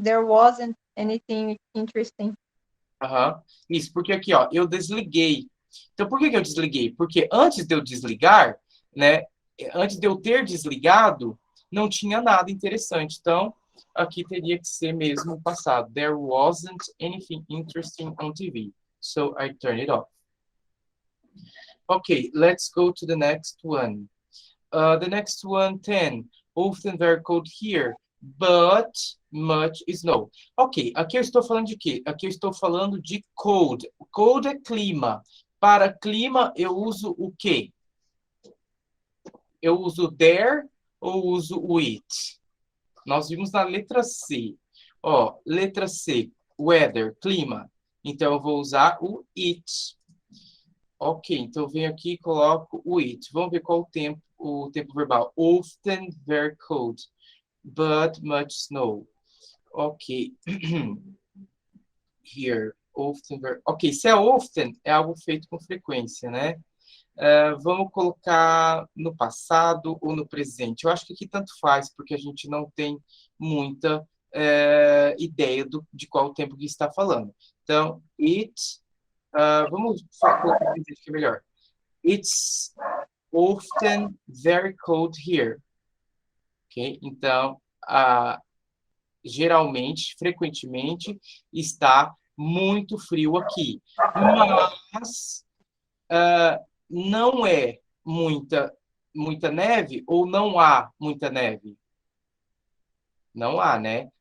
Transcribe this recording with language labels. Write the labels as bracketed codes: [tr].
[en] There wasn't anything interesting. Aham. [pt] Isso, porque aqui, ó, eu desliguei. Então, por que eu desliguei? Porque antes de eu desligar, né, antes de eu ter desligado, não tinha nada interessante. Então, aqui teria que ser mesmo o passado. [en] There wasn't anything interesting on TV, so I turned it off. Okay, let's go to the next one. The next one, 10. Often very cold here, but much snow. [pt] Ok, aqui eu estou falando de quê? Aqui eu estou falando de cold. Cold é clima. Para clima, eu uso o quê? Eu uso there ou uso it? Nós vimos na letra C. Ó, letra C, weather, clima. Então, eu vou usar o it. Ok, então eu venho aqui e coloco o it. Vamos ver qual o tempo verbal. [en] Often very cold, but much snow. Ok. Here, often very... [pt] Ok, se é often, é algo feito com frequência, né? Vamos colocar no passado ou no presente. Eu acho que aqui tanto faz, porque a gente não tem muita ideia de qual tempo que está falando. Então, it... vamos colocar no presente que é melhor. [en] It's often very cold here. Ok? [pt] Então, geralmente, frequentemente, está muito frio aqui. Mas não é muita neve ou não há muita neve? Não há, né?